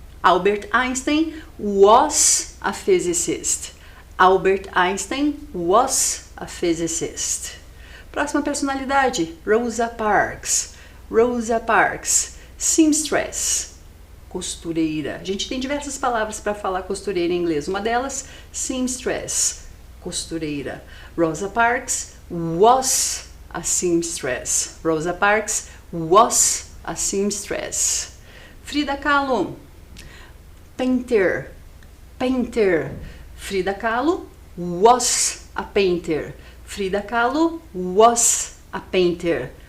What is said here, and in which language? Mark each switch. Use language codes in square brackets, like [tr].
[en] Albert Einstein was a physicist. Albert Einstein was a physicist. [pt] Próxima personalidade, Rosa Parks. Rosa Parks, seamstress, costureira. A gente tem diversas palavras para falar costureira em inglês. Uma delas, seamstress, costureira. [en] Rosa Parks was a seamstress. Rosa Parks was a seamstress. Frida Kahlo, painter, painter. Frida Kahlo was a painter. Frida Kahlo was a painter.